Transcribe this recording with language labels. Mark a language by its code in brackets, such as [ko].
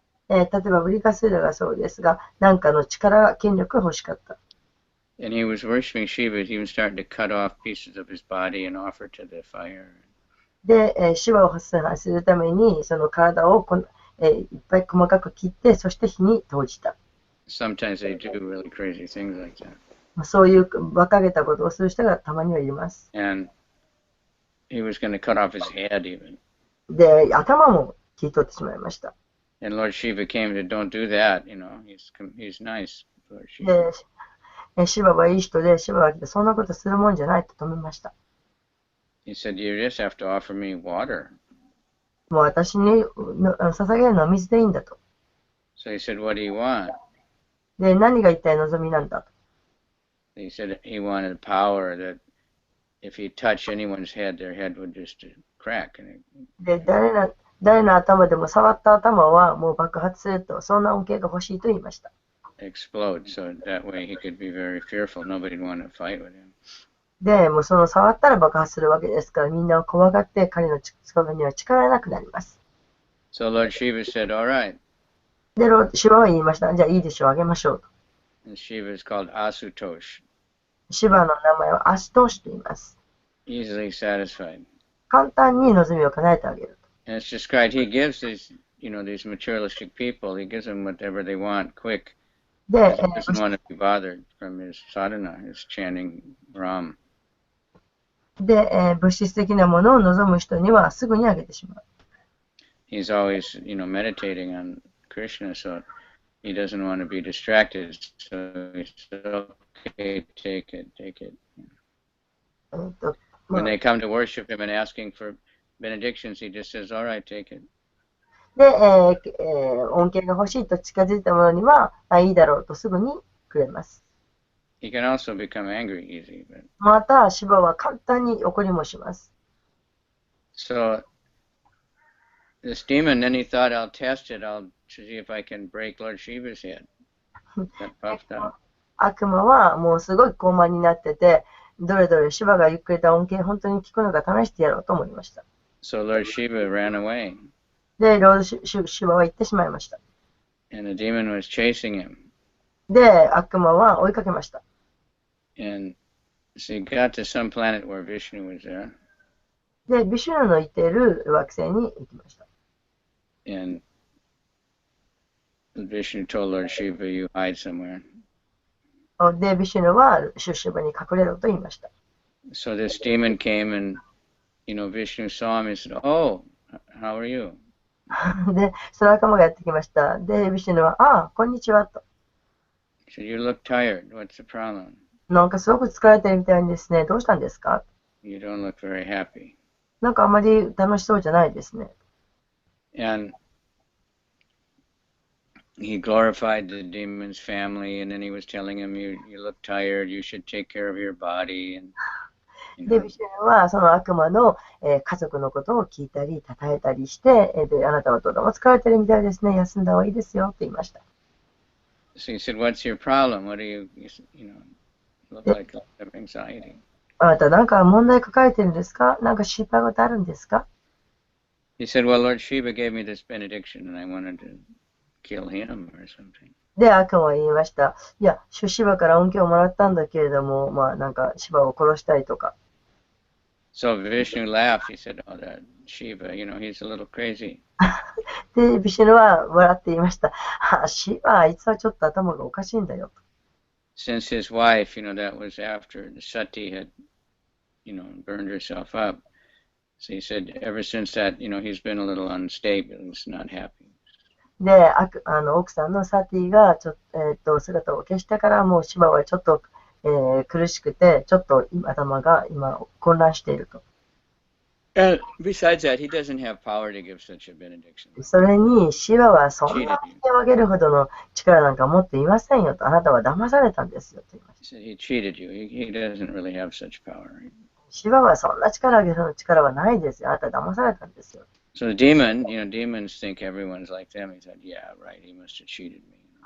[ja] 例えば、ブリカスーラがそうですが、何かの力、権力が欲しかった。 [en] And he was worshiping Shiva. He was starting to cut off pieces of his body and offer to the fire. [ja] で、シバを崇拝するために、その体をいっぱい細かく切って、そして火に投じた。 [en] Sometimes they do really crazy things like that. [ja] そういう馬鹿げたことをする人がたまにはいます。 [en] And he was going to cut off his head even. [ja] で、頭も切り取ってしまいました。 [en] And Lord Shiva came to, don't do that, he's nice, Lord Shiva. [ja] で、シバはいい人で、シバが来て、そんなことするもんじゃないと止めました。 [en] He said, you just have to offer me water. [ja] もう私に捧げるのは水でいいんだと。 [en] So he said, what do you want? [ja] で、何が一体望みなんだと。 [en] He said he wanted power that if he touched anyone's head, their head would just crack. [ja] で、誰の頭でも触った頭はもう爆発すると、そんな恩恵が欲しいと言いました。 [en] Explode, so that way he could be very fearful. Nobody'd want to fight with him. [ja] で、もうその触ったら爆発するわけですから、みんなを怖がって彼の力には力がなくなります。 [en] So Lord Shiva said, all right. [ja] で、シバは言いました。じゃあいいでしょう、あげましょうと。 [en] And Shiva is called Asutosh. [ja] シバの名前はアシュトーシュと言います。 [en] Easily satisfied. [ja] 簡単に望みを叶えてあげると。 [en] And it's described, he gives these materialistic people, he gives them whatever they want quick. [ja] で、 [en] He doesn't want to be bothered from his sadhana, his chanting Ram. [ja] で、物質的なものを望む人にはすぐにあげてしまう。 [en] He's always, meditating on Krishna, so he doesn't want to be distracted. So he said, okay, take it. When they come to worship him and asking for benedictions, he just says, all right, take it. [ja] で、恩恵が欲しいと近づいたものには、いいだろうとすぐにくれます。 [en] He can also become angry easy. But... [ja] また、シバは簡単に怒りもします。 [en] So, this demon, then he thought, I'll test it. I'll see if I can break Lord Shiva's head. That puffed up. [ja] 悪魔はもうすごい高慢になってて、どれどれシバが言ってくれた恩恵本当に聞くのか試してやろうと思いました。 [en] So Lord Shiva ran away. [ja] で、ロードシバは行ってしまいました。 [en] And the demon was chasing him. [ja] で、悪魔は追いかけました。 [en] And so he got to some planet where Vishnu was there. [ja] で、ビシュヌのいている惑星に行きました。 [en] And Vishnu told Lord Shiva, you hide somewhere. [ja] で、ビシュヌはシュシバに隠れろと言いました。 [en] So this demon came and, Vishnu saw him and said, oh, how are you? [ja] で、その仲間がやってきました。で、ビシュヌは、あ、こんにちはと。 [en] He said, you look tired. What's the problem? [ja] なんかすごく疲れてるみたいですね。どうしたんですか？ [en] You don't look very happy. [ja] なんかあまり楽しそうじゃないですね。 [en] And he glorified the demon's family, and then he was telling him, you look tired, you should take care of your body. And, [ja] で、ビシュヌはその悪魔の、家族のことを聞いたり、称えたりして、で、あなたはとても疲れてるみたいですね。休んだ方がいいですよと言いました。 [en] So he said, what's your problem? What do you look like you have anxiety? [ja] あなたなんか問題抱えてるんですか？なんか心配事あるんですか？ [en] He said, well, Lord Shiva gave me this benediction, and I wanted to kill him or something. [ja] で、悪魔は言いました。いや、シュシバから恩恵をもらったんだけれども、まあなんかシバを殺したいとか。 [en] So Vishnu laughed. He said, oh, that Shiva, he's a little crazy. [ja] で、ビシュヌは笑って言いました。シバ、あいつはちょっと頭がおかしいんだよ。 [en] Since his wife, that was after the Sati had, burned herself up. So he said, ever since that, he's been a little unstable. He's not happy. [ja] で、奥さんのサティが姿を消してからもうシバはちょっと、苦しくて、ちょっと頭が今混乱していると。 [en] And besides that, he doesn't have power to give such a benediction. [ja] それに、シヴァはそん [en] Cheated [ja] な [en] you. [ja] 手を挙げるほどの力なんか持っていませんよと、あなたは騙されたんですよと言いまし [en] He said he cheated you. He doesn't really have such power. [ja] た。シヴァはそんな力を挙げる力はないですよ。あなたは騙されたんですよ。 [en] So the demon, demons think everyone's like them. He said, yeah, right, he must have cheated me.